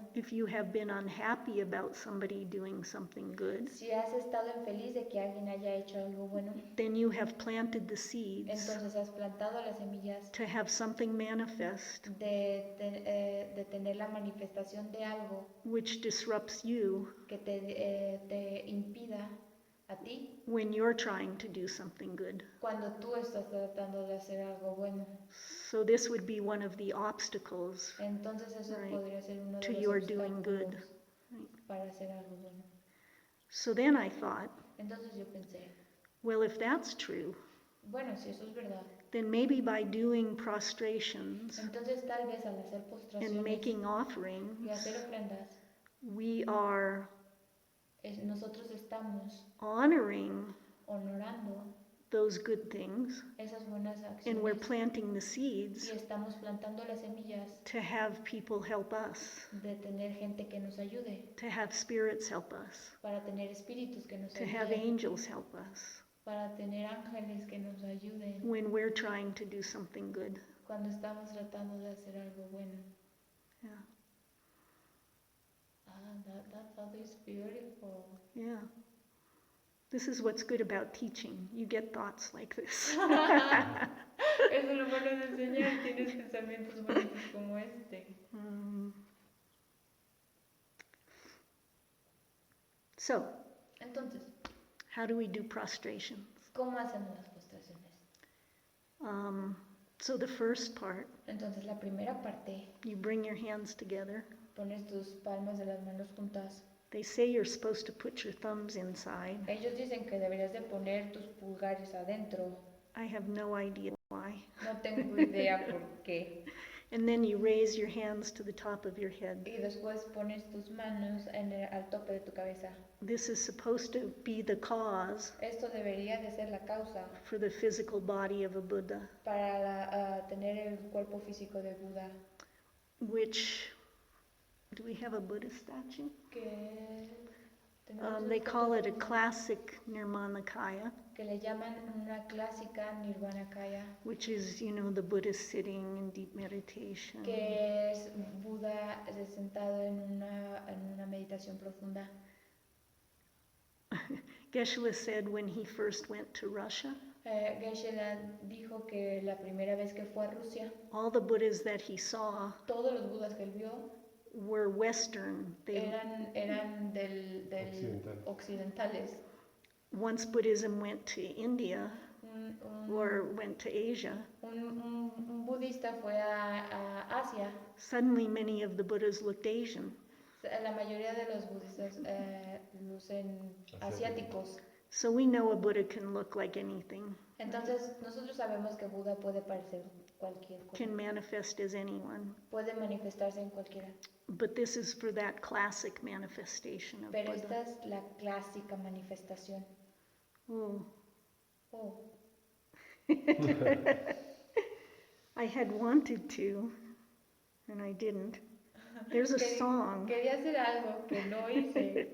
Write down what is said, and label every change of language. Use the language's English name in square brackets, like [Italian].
[English] if you have been unhappy about somebody doing something good, [Spanish] si has estado infeliz de que alguien haya hecho algo bueno, [English] then you have planted the seeds [Spanish] entonces has plantado las semillas [English] to have something manifest [Spanish] de tener la manifestación de algo [English] which disrupts you [Spanish] que te impida a ti [English] when you're trying to do something good. [Spanish] cuando tú estás tratando de hacer algo bueno. [English] So this would be one of the obstacles [Spanish] Entonces eso podría ser uno de [English] to [Spanish] los [English] your doing good. [Spanish] obstáculos para hacer algo bueno. [English] So then I thought, [Spanish] Entonces yo pensé, [English] well, if that's true, [Spanish] bueno, si eso es verdad, [English] then maybe by doing prostrations [Spanish] entonces tal vez al hacer [English] and [Spanish] postraciones [English] making [Spanish] y [English] offerings, [Spanish] hacer ofrendas, [English] we are [Spanish] nosotros estamos [English] honoring [Spanish] honorando [English] those good things, [Spanish] esas buenas [English] and we're [Spanish] acciones [English] planting the seeds [Spanish] y estamos plantando las semillas [English] to have people help us, [Spanish] de tener gente que nos ayude, [English] to have spirits help us, [Spanish] para tener espíritus que nos [English] to have [Spanish] ayuden, [English] angels help us [Spanish] para tener ángeles que nos ayuden [English] when we're trying to do something good. [Spanish] cuando estamos tratando de hacer algo bueno. [English] Yeah. That thought is beautiful. Yeah. This is what's good about teaching. You get thoughts like this. [Spanish] Eso es lo bueno de enseñar, tienes pensamientos bonitos como este. [English] So, [Spanish] Entonces, [English] how do we do prostrations? [Spanish] ¿cómo hacemos las postraciones? [English] So the first part, [Spanish] Entonces, la primera parte, [English] you bring your hands together. [Spanish] pones tus palmas de las manos juntas. [English] They say you're supposed to put your thumbs inside. [Spanish] Ellos dicen que deberías de poner tus pulgares adentro. [English] I have no idea why. [Spanish] No tengo idea por qué. [English] And then you raise your hands to the top of your head. [Spanish] Y después pones tus manos al tope de tu cabeza. [English] This is supposed to be the cause [Spanish] Esto debería de ser la causa [English] for the physical body of a Buddha, [Spanish] para tener el cuerpo físico de Buda. [English] which, do we have a Buddha statue? [Spanish] Que [English] They call it a classic Nirmanakaya, [Spanish] que le llaman una clásica Nirvanakaya, [English] which is, the Buddhist sitting in deep meditation. [Spanish] que es Buda sentado en una meditación profunda. [English] Geshe said when he first went to Russia, [Spanish] Geshe dijo que la primera vez que fue a Rusia, [English] all the Buddhas that he saw [Spanish] todos los Budas que él vio [English] were Western. [Spanish] eran occidentales. [English] Once Buddhism went to India or went to Asia, [Spanish] un budista fue a Asia. [English] Suddenly many of the Buddhas looked Asian. [Spanish] La mayoría de los budistas lucen asiáticos. [English] So we know a Buddha can look like anything. [Spanish] Entonces nosotros sabemos que Buda puede parecer cualquier cosa. [English] Can manifest as anyone. [Spanish] Puede manifestarse en cualquiera. [English] But this is for that classic manifestation of [Spanish] Pero [English] Buddha. [Spanish] esta es la clásica manifestación. [English] Oh. Oh. I had wanted to, and I didn't. There's a song. [Spanish] Quería hacer algo que no hice.